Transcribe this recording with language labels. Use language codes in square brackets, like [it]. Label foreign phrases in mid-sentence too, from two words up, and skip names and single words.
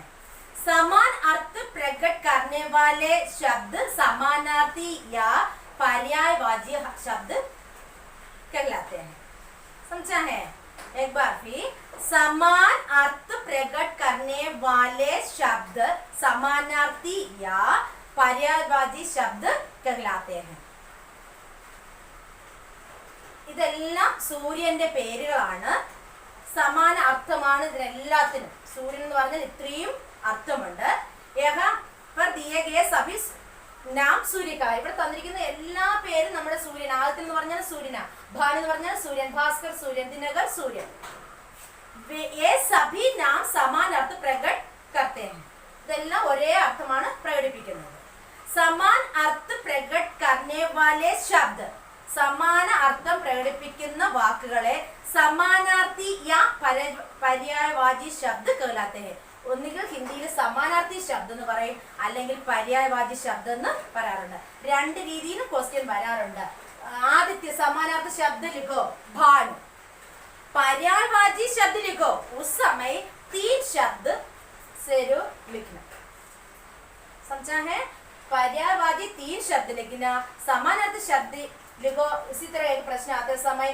[hi] समान अर्थ प्रकट करने वाले शब्द समानार्थी या पर्यायवाची शब्द कहलाते हैं। समझा है? एक बार फिर, समान अर्थ प्रकट करने वाले शब्द समानार्थी या पर्यायवाची शब्द कहलाते हैं। [ml] ഇതെല്ലാം സൂര്യന്റെ പേരുകളാണ്. സമാന അർത്ഥമാണ് ഇതിനെല്ലാത്തിനും. സൂര്യൻ എന്ന് പറഞ്ഞാൽ ഇത്രയും അർത്ഥമുണ്ട്. [hi] यहाँ पर दिए गए सभी नाम सूर्य का [ml] ഇവിടെ തന്നിരിക്കുന്ന എല്ലാ പേരും നമ്മുടെ സൂര്യൻ ആദിത്യ എന്ന് പറഞ്ഞാൽ സൂര്യനാ ഭാനു എന്ന് പറഞ്ഞാൽ സൂര്യൻ ഭാസ്കർ സൂര്യൻ ദിനകർ സൂര്യൻ [hi] ये सभी नाम समान अर्थ प्रकट करते हैं [ml] ഇതെല്ലാം ഒരേ അർത്ഥമാണ് പ്രകടിപ്പിക്കുന്നത് [hi] समान अर्थ प्रकट करने वाले शब्द [ml] സമാന അർത്ഥം പ്രകടിപ്പിക്കുന്ന വാക്കുകളെ സമാനാർത്ഥി [hi] या पर्यायवाची शब्द कहलाते हैं [ml] ഒന്നുകിൽ ഹിന്ദിയിൽ സമാനാർത്ഥി ശബ്ദം എന്ന് പറയും അല്ലെങ്കിൽ പര്യായവാചി ശബ്ദം എന്ന് പറയാറുണ്ട് രണ്ട് രീതിയിലും ക്വസ്റ്റ്യൻ വരാറുണ്ട് ആദിത്യ സമാനാർത്ഥി ശബ്ദ [hi] लिखो भानु पर्यायवाची शब्द लिखो उस समय 3 शब्द जरूर लिखना समझा है पर्यायवाची 3 शब्द लिखना समानार्थी शब्द लिखो इसी तरह एक प्रश्न आते समय